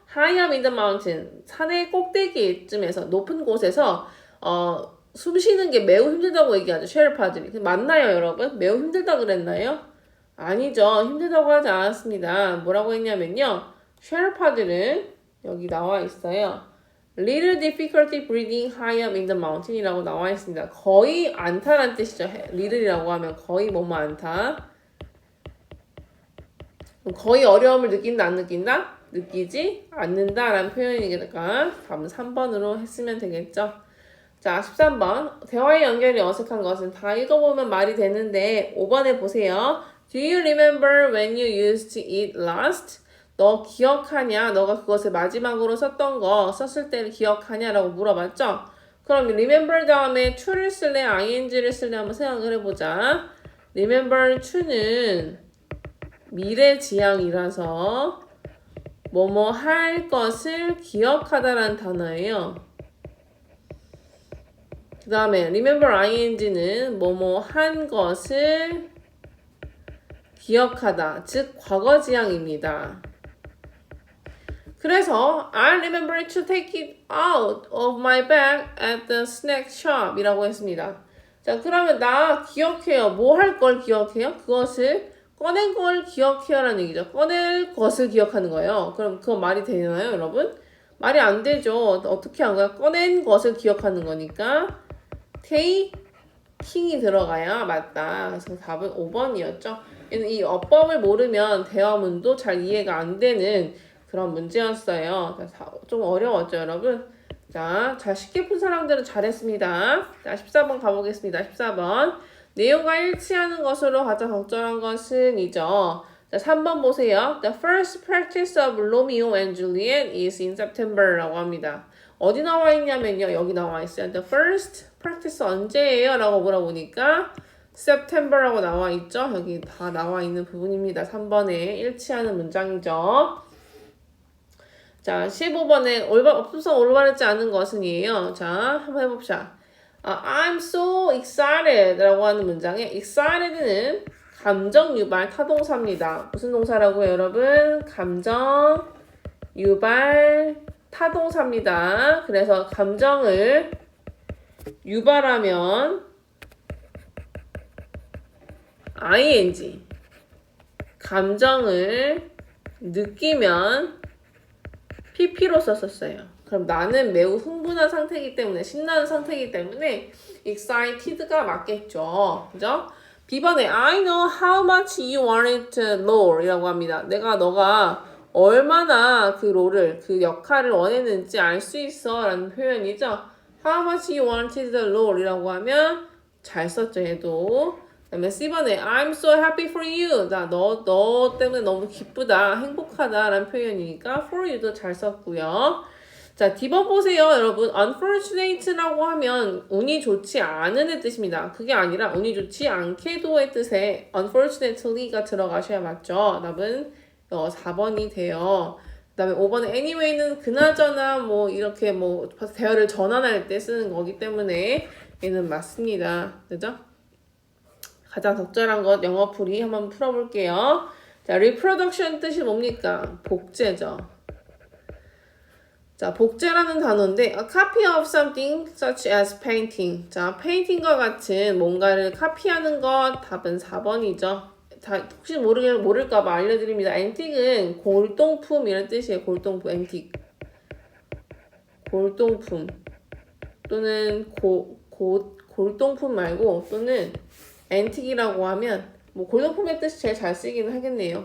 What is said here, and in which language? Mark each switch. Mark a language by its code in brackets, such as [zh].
[en] high up in the mountain, [ko] 산의 꼭대기쯤에서, 높은 곳에서 숨 쉬는 게 매우 힘들다고 얘기하죠. 셰르파들이. 맞나요, 여러분? 매우 힘들다 그랬나요? 아니죠. 힘들다고 하지 않았습니다. 뭐라고 했냐면요. 셰르파들은 여기 나와 있어요. [en] Little difficulty breathing high up in the mountain [ko] 이라고 나와 있습니다. 거의 않다라는 뜻이죠. little이라고 하면 거의 뭐뭐 않다. 거의 어려움을 느낀다 안 느낀다? 느끼지 않는다 라는 표현이니까 답은 3번으로 했으면 되겠죠. 자, 13번. 대화의 연결이 어색한 것은 다 읽어보면 말이 되는데 5번에 보세요. [en] Do you remember when you used it last? [ko] 너 기억하냐? 너가 그것을 마지막으로 썼던 거 썼을 때를 기억하냐라고 물어봤죠? 그럼 remember 다음에 to를 쓸래? ing를 쓸래? 한번 생각을 해보자. remember to는 미래지향이라서 뭐뭐 할 것을 기억하다라는 단어예요. 그 다음에 remember ing는 뭐뭐 한 것을 기억하다, 즉 과거지향입니다. 그래서 [en] I remember to take it out of my bag at the snack shop [ko] 이라고 했습니다. 자, 그러면 나 기억해요. 뭐 할 걸 기억해요? 그것을 꺼낸 걸 기억해요 라는 얘기죠. 꺼낼 것을 기억하는 거예요. 그럼 그건 말이 되나요, 여러분? 말이 안 되죠. 어떻게 한 거야? 꺼낸 것을 기억하는 거니까 taking이 들어가야 맞다. 그래서 답은 5번이었죠. 이 어법을 모르면 대화문도 잘 이해가 안 되는 그런 문제였어요. 좀 어려웠죠, 여러분? 자, 쉽게 푼 사람들은 잘했습니다. 자, 14번 가보겠습니다. 14번. 내용과 일치하는 것으로 가장 적절한 것은 이죠. 자, 3번 보세요. [en] The first practice of Romeo and Juliet is in September [ko] 라고 합니다. 어디 나와 있냐면요. 여기 나와 있어요. [en] The first practice [ko] 언제예요? 라고 물어보니까 September라고 나와 있죠. 여기 다 나와 있는 부분입니다. 3번에 일치하는 문장이죠. 자, 15번에 없어서 올바르지 않은 것은이에요. 자, 한번 해봅시다. [en] I'm so excited [ko] 라고 하는 문장에 excited는 감정 유발 타동사입니다. 무슨 동사라고요, 여러분? 감정 유발 타동사입니다. 그래서 감정을 유발하면 ing, 감정을 느끼면 pp로 썼었어요. 그럼 나는 매우 흥분한 상태이기 때문에, 신나는 상태이기 때문에 excited가 맞겠죠. 그죠? B번에 [en] I know how much you wanted role [ko] 이라고 합니다. 너가 얼마나 그 롤을, 그 역할을 원했는지 알 수 있어 라는 표현이죠. [en] How much you wanted the role [ko] 이라고 하면 잘 썼죠, 얘도. 그 다음에 C번에 [en] I'm so happy for you. [ko] 너 때문에 너무 기쁘다, 행복하다 라는 표현이니까 for you도 잘 썼고요. 자, D번 보세요, 여러분. unfortunate라고 하면 운이 좋지 않은 뜻입니다. 그게 아니라 운이 좋지 않게도의 뜻에 unfortunately가 들어가셔야 맞죠. 답은 4번이 돼요. 그 다음에 5번에 anyway는 그나저나 이렇게 대화를 전환할 때 쓰는 거기 때문에 얘는 맞습니다. 그죠? 가장 적절한 것 영어풀이 한번 풀어볼게요. 자, reproduction 뜻이 뭡니까? 복제죠. 자, 복제라는 단어인데 [en] a copy of something such as painting. [ko] 자, 페인팅과 같은 뭔가를 카피하는 것 답은 4번이죠. 혹시 모를까봐 알려드립니다. antique는 골동품 이런 뜻이에요. 골동품, antique. 골동품 또는 골동품 말고 또는 앤틱이라고 하면 뭐 골동품의 뜻이 제일 잘 쓰이기는 하겠네요.